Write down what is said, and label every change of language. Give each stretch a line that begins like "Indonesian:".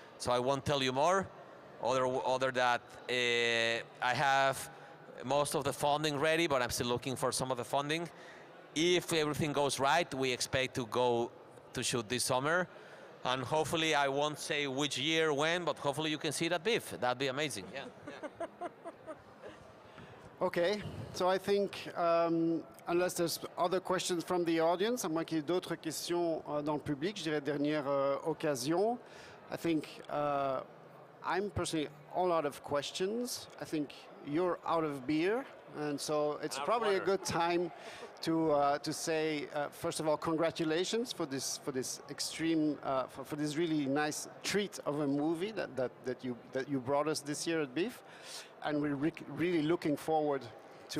English: So I won't tell you more, other that I have most of the funding ready, but I'm still looking for some of the funding. If everything goes right, we expect to go to shoot this summer. And hopefully, I won't say which year, when, but hopefully you can see that beef. That'd be amazing, yeah. Okay, so I think, unless there's other questions from the audience,
French: à moins qu'il y ait d'autres questions dans le public, je dirais dernière occasion.
English: I think I'm personally all out of questions. I think you're out of beer, and so it's probably a good time to say, first of all, congratulations for this extreme, for this really nice treat of a movie that you brought us this year at BIF, and we're really looking forward to